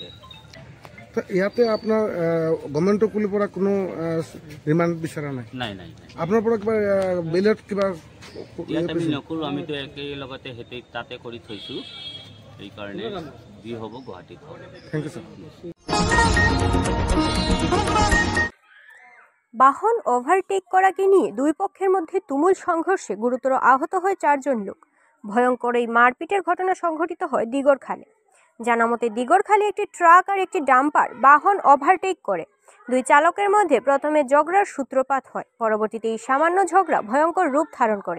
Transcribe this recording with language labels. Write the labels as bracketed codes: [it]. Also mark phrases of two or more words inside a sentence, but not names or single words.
[as] ইয়াতে আপোনাৰ গভৰ্ণমেণ্টৰ ফালৰ পৰা কোনো ৰিমাণ্ড বিচৰা নাই? নাই নাই, আপোনাৰ পৰা কিবা বেইলত কিবা ইয়াত আমি নকৰোঁ, আমিতো একেলগতে তাতে কৰি থৈছোঁ, সেইকাৰণে যি হ'ব গুৱাহাটীত হ'ব। [en] থেংক ইউ ছাৰ। [bn] বাহন ওভারটেক করাকে নিয়ে দুই পক্ষের মধ্যে তুমুল সংঘর্ষে গুরুতর আহত হয় 4 জন লোক। ভয়ঙ্কর এই মারপিটের ঘটনা সংঘটিত হয় দিগরখালে। জানা মতে দিগরখালে একটি ট্রাক আর একটি ডাম্পার বাহন ওভারটেক করে। দুই চালকের মধ্যে প্রথমে ঝগড়ার সূত্রপাত হয়, পরবর্তীতে এই সামান্য ঝগড়া ভয়ঙ্কর রূপ ধারণ করে।